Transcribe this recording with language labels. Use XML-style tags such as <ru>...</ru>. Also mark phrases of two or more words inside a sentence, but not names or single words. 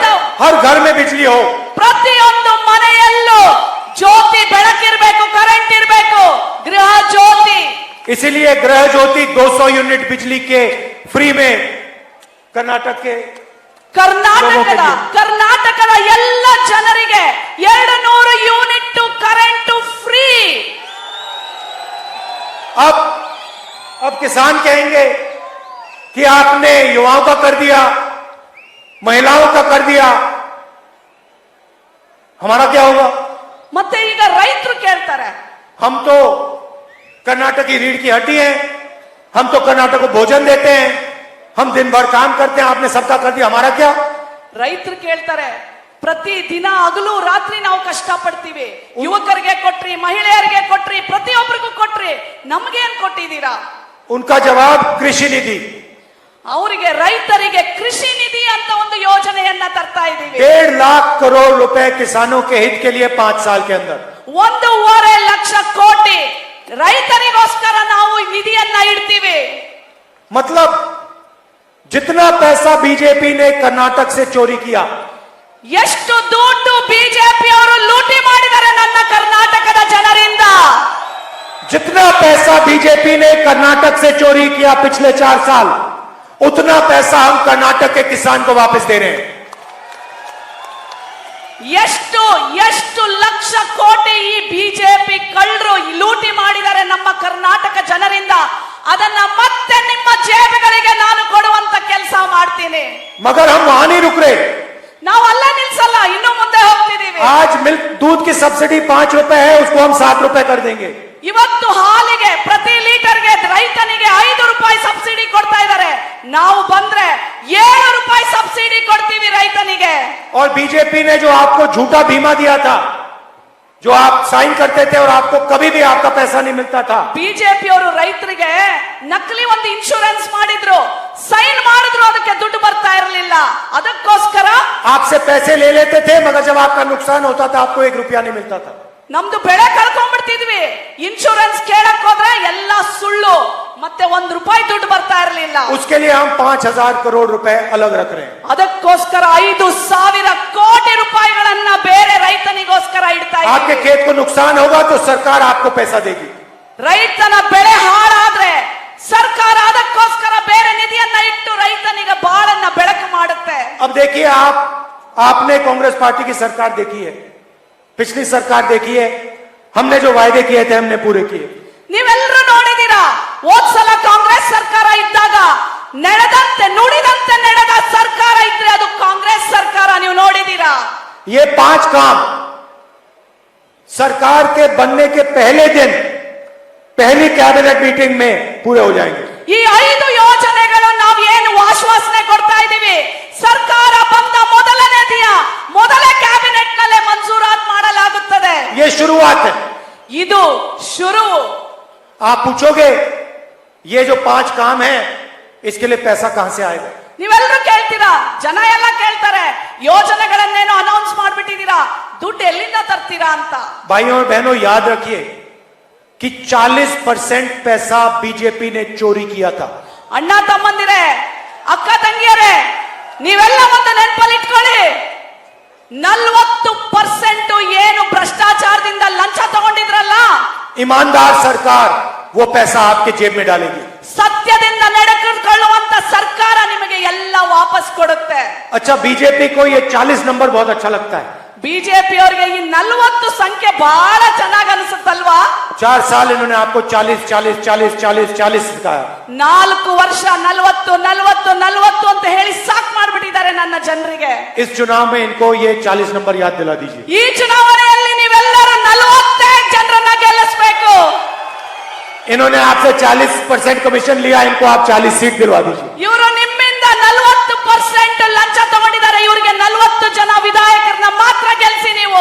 <hi>हर घर में बिजली हो,</hi> <kn>ಪ್ರತಿಯೊಂದು ಮನೆಯಲ್ಲೂ ಜ್ಯೋತಿ ಬೆಳಕಿರ್ಬೇಕು, ಕರೆಂಟ್ ಇರಬೇಕು, ಗೃಹ ಜ್ಯೋತಿ.</kn> <hi>इसीलिए गृह ज्योति 200 यूनिट बिजली के फ्री में कर्नाटक के</hi> <kn>ಕರ್ನಾಟಕದ ಎಲ್ಲ ಜನರಿಗೆ 200</kn> <en>unit current free.</en> <hi>अब किसान कहेंगे कि आपने युवाओं का कर दिया, महिलाओं का कर दिया, हमारा क्या होगा?</hi> <kn>ಮತ್ತೆ ಈಗ ರೈತರು ಕೇಳ್ತಾರೆ,</kn> <hi>हम तो कर्नाटक की रीढ़ की हड्डी हैं, हम तो कर्नाटक को भोजन देते हैं, हम दिन भर काम करते हैं, आपने सबका कर दिया, हमारा क्या?</hi> <kn>ರೈತರು ಕೇಳ್ತಾರೆ, ಪ್ರತಿ ದಿನ ಹಗಲು ರಾತ್ರಿ ನಾವು ಕಷ್ಟ ಪಡ್ತೀವಿ, ಯುವಕರಿಗೆ ಕೊಟ್ರಿ, ಮಹಿಳೆಯರಿಗೆ ಕೊಟ್ರಿ, ಪ್ರತಿಯೊಬ್ಬರಿಗೂ ಕೊಟ್ರಿ, ನಮ್ಗೇನ್ ಕೊಟ್ಟಿದ್ದೀರಾ?</kn> <hi>उनका जवाब कृषि निधि.</hi> <kn>ಅವರಿಗೆ ರೈತರಿಗೆ ಕೃಷಿ ನಿಧಿ ಅಂತ ಒಂದು ಯೋಜನೆಯನ್ನ ತರ್ತಾ ಇದ್ದೀವಿ.</kn> <hi>1.5 लाख करोड़ रुपए किसानों के हित के लिए 5 साल के अंदर.</hi> <kn>1.5 ಲಕ್ಷ ಕೋಟಿ ರೈತರಿಗೋಸ್ಕರ ನಾವು ನಿಧಿಯನ್ನ ಇಡ್ತೀವಿ.</kn> <hi>मतलब जितना पैसा बीजेपी ने कर्नाटक से चोरी किया,</hi> <kn>ಎಷ್ಟು ದುಡ್ಡು ಬಿಜೆಪಿ ಅವರು ಲೂಟಿ ಮಾಡಿದ್ದಾರೆ ನನ್ನ ಕರ್ನಾಟಕದ ಜನರಿಂದ,</kn> <hi>जितना पैसा बीजेपी ने कर्नाटक से चोरी किया पिछले 4 साल, उतना पैसा हम कर्नाटक के किसान को वापस दे रहे हैं.</hi> <kn>ಎಷ್ಟು ಲಕ್ಷ ಕೋಟಿ ಈ ಬಿಜೆಪಿ ಕಳ್ಳರು ಲೂಟಿ ಮಾಡಿದ್ದಾರೆ ನಮ್ಮ ಕರ್ನಾಟಕ ಜನರಿಂದ, ಅದನ್ನ ಮತ್ತೆ ನಿಮ್ಮ ಜೇಬುಗಳಿಗೆ ನಾನು ಕೊಡುವಂತ ಕೆಲಸ ಮಾಡ್ತೀನಿ.</kn> <hi>मगर हम वहां नहीं रुक रहे.</hi> <kn>ನಾವು ಅಲ್ಲೇ ನಿಲ್ಸಲ್ಲ, ಇನ್ನು ಮುಂದೆ ಹೋಗ್ತಿದೀವಿ.</kn> <hi>आज मिल्क दूध की सब्सिडी 5 रुपए है, उसको हम 7 रुपए कर देंगे.</hi> <kn>ಇವತ್ತು ಹಾಲಿಗೆ ಪ್ರತಿ ಲೀಟರ್ಗೆ ರೈತನಿಗೆ 5 ರೂಪಾಯಿ ಸಬ್ಸಿಡಿ ಕೊಡ್ತಾ ಇದ್ದಾರೆ, ನಾವು ಬಂದ್ರೆ 7 ರೂಪಾಯಿ ಸಬ್ಸಿಡಿ ಕೊಡ್ತೀವಿ ರೈತನಿಗೆ.</kn> <hi>और बीजेपी ने जो आपको झूठा बीमा दिया था, जो आप साइन करते थे और आपको कभी भी आपका पैसा नहीं मिलता था,</hi> <kn>ಬಿಜೆಪಿ ಅವರು ರೈತರಿಗೆ ನಕಲಿ ಒಂದು ಇನ್ಶೂರೆನ್ಸ್ ಮಾಡಿದ್ರು, ಸೈನ್ ಮಾಡಿದ್ರು, ಅದಕ್ಕೆ ದುಡ್ಡು ಬರ್ತಾ ಇರಲಿಲ್ಲ. ಅದಕ್ಕೋಸ್ಕರ</kn> <hi>आपसे पैसे ले लेते थे, मगर जब आपका नुकसान होता था आपको 1 रुपया नहीं मिलता था.</hi> <kn>ನಮ್ದು ಬೆಳೆ ಕಳ್ಕೊಂಡ್ಬಿಡ್ತಿದ್ವಿ, ಇನ್ಶೂರೆನ್ಸ್ ಕೇಳಕ್ ಹೋದ್ರೆ ಎಲ್ಲ ಸುಳ್ಳು, ಮತ್ತೆ 1 ರೂಪಾಯಿ ದುಡ್ಡು ಬರ್ತಾ ಇರಲಿಲ್ಲ.</kn> <hi>उसके लिए हम 5,000 करोड़ रुपए अलग रख रहे हैं.</hi> <kn>ಅದಕ್ಕೋಸ್ಕರ 5,000 ಕೋಟಿ ರೂಪಾಯಿಗಳನ್ನ ಬೇರೆ ರೈತನಿಗೋಸ್ಕರ ಇಡ್ತಾ</kn> <hi>आपके</hi> <kn>ಇದ್ದೀವಿ.</kn> <hi>खेत को नुकसान होगा तो सरकार आपको पैसा देगी.</hi> <kn>ರೈತನ ಬೆಳೆ ಹಾಳಾದ್ರೆ ಸರ್ಕಾರ ಅದಕ್ಕೋಸ್ಕರ ಬೇರೆ ನಿಧಿಯನ್ನ ಇಟ್ಟು ರೈತನಿಗೆ ಬಾಳನ್ನ ಬೆಳಕು ಮಾಡುತ್ತೆ.</kn> <hi>अब देखिए, आपने कांग्रेस पार्टी की सरकार देखी है, पिछली सरकार देखी है, हमने जो वायदे किए थे हमने पूरे किए.</hi> <kn>ನೀವೆಲ್ಲರೂ ನೋಡಿದೀರಾ, ಹೋದ್ಸಲ ಕಾಂಗ್ರೆಸ್ ಸರ್ಕಾರ ಇದ್ದಾಗ ನಡೆದಂತೆ ನುಡಿದಂತೆ ನಡೆದ ಸರ್ಕಾರ ಇದ್ರೆ ಅದು ಕಾಂಗ್ರೆಸ್ ಸರ್ಕಾರ, ನೀವು ನೋಡಿದೀರಾ.</kn> <hi>ये 5 काम सरकार के बनने के पहले दिन पहली</hi> <en>cabinet meeting</en> <hi>में पूरे हो जाएंगे.</hi> <kn>ಈ 5 ಯೋಜನೆಗಳು ನಾವು ಏನು ಆಶ್ವಾಸನೆ ಕೊಡ್ತಾ ಇದ್ದೀವಿ, ಸರ್ಕಾರ ಬಂದ ಮೊದಲನೇ ದಿನ ಮೊದಲ ಕ್ಯಾಬಿನೆಟ್ ನಲ್ಲೇ ಮಂಜೂರಾತ್ ಮಾಡಲಾಗುತ್ತದೆ.</kn> <hi>ये शुरुआत है.</hi> <kn>ಇದು ಶುರು.</kn> <hi>आप पूछोगे ये जो 5 काम है इसके लिए पैसा कहां से आएगा?</hi> <kn>ನೀವೆಲ್ಲರೂ ಕೇಳ್ತೀರಾ, ಜನ ಎಲ್ಲ ಕೇಳ್ತಾರೆ, ಯೋಜನೆಗಳನ್ನೇನೋ ಅನೌನ್ಸ್ ಮಾಡ್ಬಿಟ್ಟಿದ್ದೀರಾ, ದುಡ್ಡು ಎಲ್ಲಿಂದ ತರ್ತೀರಾ ಅಂತ.</kn> <hi>भाइयों और बहनों, याद रखिए कि 40% पैसा बीजेपी ने चोरी किया था।</hi> <kn>ಅಣ್ಣ ತಮ್ಮಂದಿರೇ, ಅಕ್ಕ ತಂಗಿಯರೇ, ನೀವೆಲ್ಲ ಒಂದು ನೆನಪಲ್ಲಿ ಇಟ್ಕೊಳ್ಳಿ, 40% ಏನು ಭ್ರಷ್ಟಾಚಾರದಿಂದ ಲಂಚ ತಗೊಂಡಿದ್ರಲ್ಲ,</kn> <hi>ईमानदार सरकार वो पैसा आपके जेब में डालेगी।</hi> <kn>ಸತ್ಯದಿಂದ ನಡೆದುಕೊಳ್ಳುವಂತ ಸರ್ಕಾರ ನಿಮಗೆ ಎಲ್ಲ ವಾಪಸ್ ಕೊಡುತ್ತೆ.</kn> <hi>अच्छा, बीजेपी को ये 40 नंबर बहुत अच्छा लगता है।</hi> <kn>ಬಿಜೆಪಿ ಅವರಿಗೆ ಈ 40 ಸಂಖ್ಯೆ ಬಹಳ ಚೆನ್ನಾಗಿ ಅನಿಸುತ್ತಲ್ವಾ?</kn> <hi>4 साल इन्होंने आपको 40 40 40 40 40 सिखाया।</hi> <kn>4 ವರ್ಷ 40 40 40 ಅಂತ ಹೇಳಿ ಸಾಕ್ ಮಾಡ್ಬಿಟ್ಟಿದ್ದಾರೆ ನನ್ನ ಜನರಿಗೆ.</kn> <hi>इस चुनाव में इनको ये 40 नंबर याद दिला दीजिए।</hi> <kn>ಈ ಚುನಾವಣೆಯಲ್ಲಿ ನೀವೆಲ್ಲರೂ 45 ಜನರನ್ನ ಗೆಲ್ಲಿಸಬೇಕು.</kn> <hi>इन्होंने आपसे 40% कमीशन लिया, इनको आप 40 सीट दिलवा दीजिए।</hi> <kn>ಇವರು ನಿಮ್ಮಿಂದ 40% ಲಂಚ ತಗೊಂಡಿದ್ದಾರೆ, ಇವರಿಗೆ 40 ಜನ ವಿಧಾಯಕರನ್ನ ಮಾತ್ರ ಗೆಲ್ಲಿಸಿ ನೀವು.</kn>